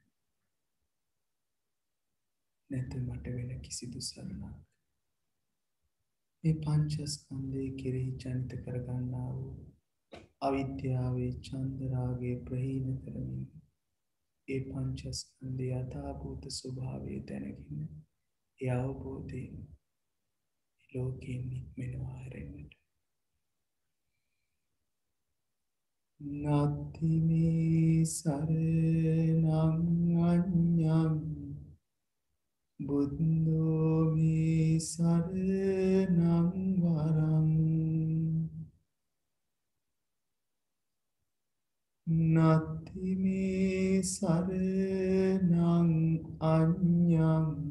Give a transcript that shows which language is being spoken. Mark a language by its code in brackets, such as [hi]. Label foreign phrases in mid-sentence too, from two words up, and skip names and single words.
[si] නැත මට වෙන කිසිදු සරණක් මේ පංචස්කන්ධය කෙරෙහි ජනිත කරගන්නා වූ අවිද්‍යාවේ චන්දරාගේ ප්‍රහීන කරමින් ඒ පංචස්කන්ධය යථාභූත ස්වභාවය දැනගෙන ඒ අවබෝධයෙන් ලෝකයෙන් නික්මෙනවා හැරෙන්නට [pi] නත්ති මේ සරණං අඤ්ඤං බුද්ධෝ මේ සරණං වරං නත්ති මේ සරණං අඤ්ඤං